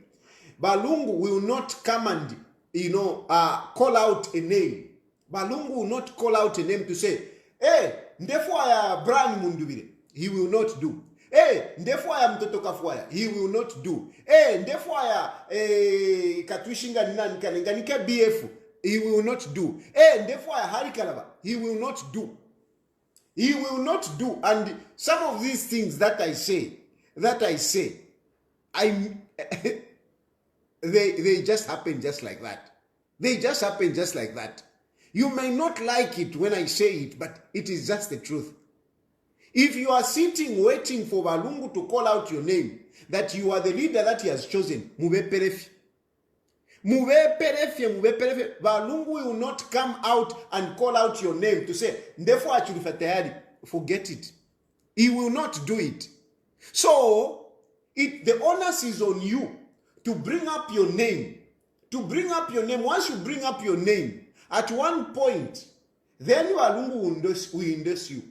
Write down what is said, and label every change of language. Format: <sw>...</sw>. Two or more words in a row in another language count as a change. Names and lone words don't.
<en>Balungu will not come and, call out a name. Balungu will not call out a name to say, hey, ndefwa Brian Mundubire. He will not do. Hey, ndefwa ya mtoto Kafwaya. He will not do. Hey, ndefwa ya Katwishinga Nikanika BF. He will not do. Hey, ndefwa ya Harikalaba. He will not do. He will not do. And some of these things that I say, they just happen just like that. They just happen just like that. You may not like it when I say it, but it is just the truth. If you are sitting waiting for Balungu to call out your name, that you are the leader that he has chosen,</en> <bem>mube perefi.</bem> <en>Balungu will not come out and call out your name to say, therefore Chilufya Tayali. Forget it. He will not do it. So, the onus is on you to bring up your name. To bring up your name. Once you bring up your name, at one point, then Balungu will endorse you.</en>